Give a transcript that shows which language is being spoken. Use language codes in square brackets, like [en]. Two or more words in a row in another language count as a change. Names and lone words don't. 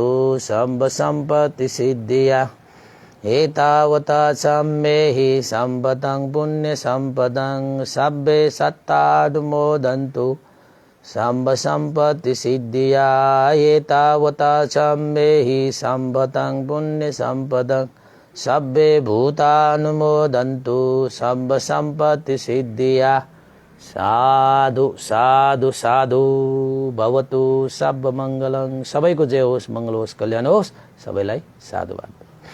[pi] सम्ब सम्पत्ति सिद्धिया एतावता सम्मेहि सम्पतं पुण्य सम्पदं सब्बे सत्तानुमोदन्तु सम्ब सम्पत्ति सिद्धिया एतावता सम्मेहि सम्पतं पुण्य सम्पदं सब्बे भूतानुमोदन्तु सम्ब सम्पत्ति सिद्धिया। साधु साधु साधु भवतु सब मङ्गलं। [ne] सबैको जय होस्, मङ्गल होस्, कल्याण होस्। सबैलाई साधुवाद।